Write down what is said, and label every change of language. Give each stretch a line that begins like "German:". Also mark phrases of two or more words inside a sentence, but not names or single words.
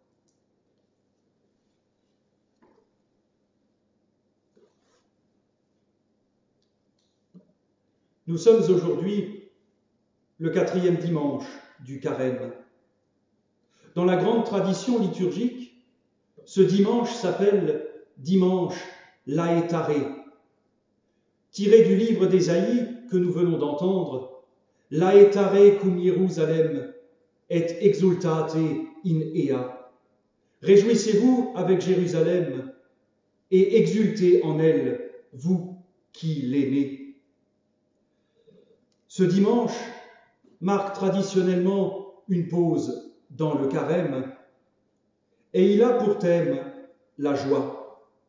French: Nous sommes aujourd'hui le 4e dimanche du Carême. Dans la grande tradition liturgique, ce dimanche s'appelle dimanche Laetare. Tiré du livre d'Ésaïe que nous venons d'entendre,
Latin: Laetare cum Jerusalem et exultate in ea.
French: Réjouissez-vous avec Jérusalem et exultez en elle, vous qui l'aimez. Ce dimanche marque traditionnellement une pause dans le carême et il a pour thème la joie.